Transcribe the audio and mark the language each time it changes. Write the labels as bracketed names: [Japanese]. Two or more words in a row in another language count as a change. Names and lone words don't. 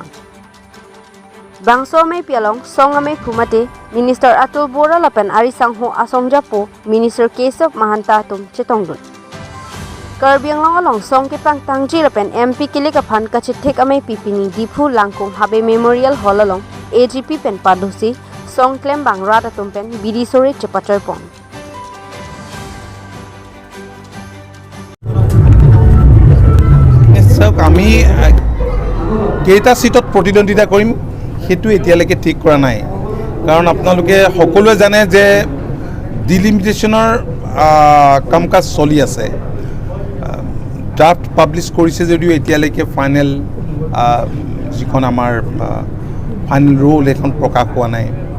[Karbi] Bangso ameiphu song ameiphu mate Minister Atul Bora lapen arisangho asongjapo Minister Kesab Mahanta tum chetongdun. Karbi Anglong song kapangtangji lapen MP kilik aphan kachithek ameipipini dipu langkung habe Memorial Hall along AGP pen padosi song claim bangrat atum pen bidisore chepachoy pon. [Assamese] আমি কেইটা সিটত প্ৰতিদ্বন্দ্বিতা কৰিম হেতু এতিয়ালৈকে ঠিক কৰা নাই কাৰণ আপোনালোকে সকলোৱে জানে যে ডিলিমিটেশনৰ কামকাজ চলি আছে [English] draft publish [Assamese] কৰিছে যদিও এতিয়ালৈকে ফাইনেল যিখন আমাৰ [English] final rule [Assamese] এখন প্ৰকাশ হোৱা নাই